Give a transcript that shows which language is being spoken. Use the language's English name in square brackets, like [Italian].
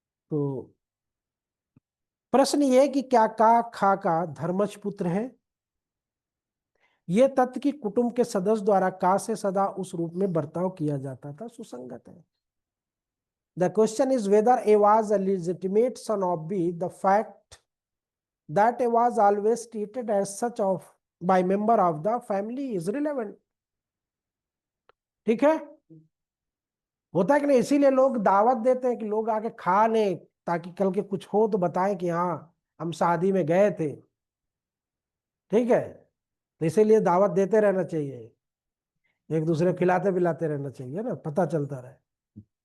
[Hindi] तो प्रश्न ये कि क्या का खा का धर्मज पुत्र है। यह तथ्य कि कुटुंब के सदस्य द्वारा का से सदा उस रूप में बर्ताव किया जाता था, सुसंगत है। [English] The question is whether A was a legitimate son of B, the fact that a was always treated as such of by member of the family is relevant। [Hindi] ठीक है, होता है कि नहीं? इसीलिए लोग दावत देते हैं कि लोग आके खा लें, ताकि कल के कुछ हो तो बताएं कि हाँ हम शादी में गए थे, ठीक है। तो इसीलिए दावत देते रहना चाहिए। एक दूसरे को खिलाते पिलाते रहना चाहिए ना, पता चलता रहे।